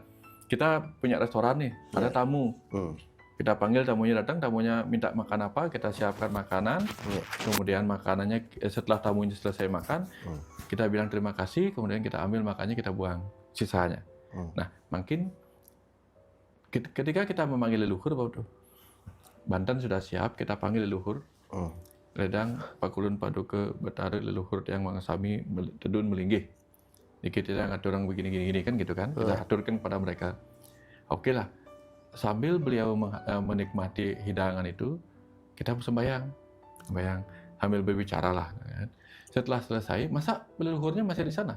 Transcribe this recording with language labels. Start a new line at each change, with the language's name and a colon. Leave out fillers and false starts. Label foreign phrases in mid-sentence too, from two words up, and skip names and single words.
Indonesian: Kita punya restoran nih, ada tamu. Kita panggil tamunya datang, tamunya minta makan apa, kita siapkan makanan. Kemudian makanannya setelah tamunya selesai makan, kita bilang terima kasih, kemudian kita ambil makannya, kita buang sisanya. Nah, makin ketika kita memanggil leluhur, Banten sudah siap, kita panggil leluhur.
Balinese: Redang, Pakulun, Paduka, Betara, leluhur yang mengasami, tedun, melinggih.
Indonesian: Dikit yang ada orang begini-gini kan gitu kan. Kita aturkan pada mereka. Oke lah. Sambil beliau menikmati hidangan itu, kita sembahyang. Sambil berbicara lah. Kan. Setelah selesai, masa leluhurnya masih di sana?